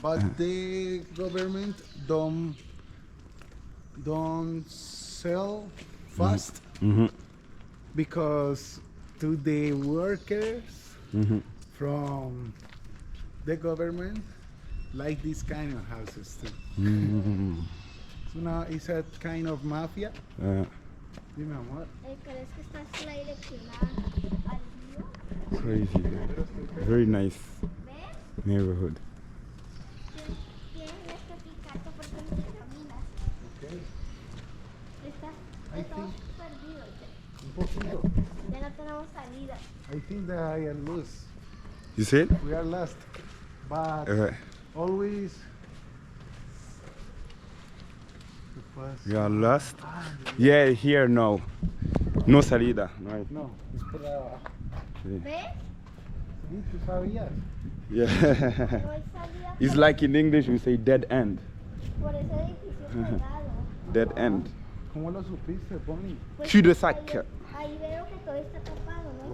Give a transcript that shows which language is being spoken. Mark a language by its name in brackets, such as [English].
[English] But the government don't sell fast because to the workers from the government like this kind of houses too. So now it's a kind of mafia. [Spanish] Dime, amor. ¿Crees que esta es la dirección al río? [English] Crazy. Very nice [Spanish] ¿Ves? [English] neighborhood. [Spanish] Tienes que picarte porque no te caminas. [English] Okay. [Spanish] Estás todo perdido. Un poquito. Ya no tenemos salida. [English] I think that I am lost. You see it? We are lost. But always. You are lost? Yeah, here no. [Spanish] No salida. [English] Right? [Spanish] No, es por abajo. ¿Ves? Sí, tú sabías. [English] Yeah. [Spanish] No hay salida. [English] It's like in English we say dead end. [Spanish] Por ese edificio cerrado. [English] Dead end. [Spanish] ¿Cómo lo supiste, Bonnie? Pues [English] Cul de sac. [Spanish] ahí veo que todo está tapado, ¿no?